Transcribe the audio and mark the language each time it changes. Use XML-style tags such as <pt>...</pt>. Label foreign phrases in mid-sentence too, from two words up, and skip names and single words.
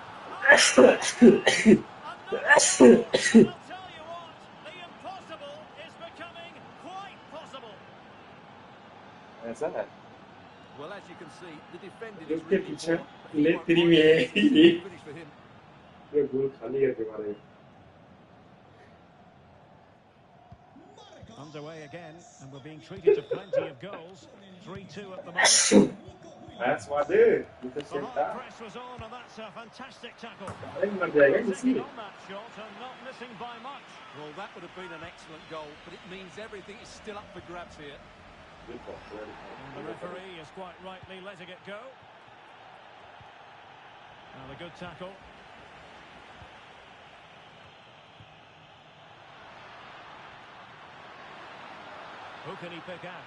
<en>Another goal. And I'll tell you what, the impossible is becoming quite possible. Well, as you can see, the defending Look is at really each poor. other. But he Let won't three mind.</en> <hi>में</hi> <en>It's a good finish for him.</en> <hi>गोल खाली करके मारे</hi> <en>Underway again, and we're being treated to plenty of goals. 3-2 at the moment. That's what it is. The high press was on, and that's a fantastic tackle.</en> <hi>मर जाएगा</hi> <en>Taking</en> <hi>किसी</hi> <en>on that shot and not missing by much. Well, that would have been an excellent goal, but it means everything is still up for grabs here. And the referee is quite rightly letting it go. And a good tackle. Who can he pick out?</en>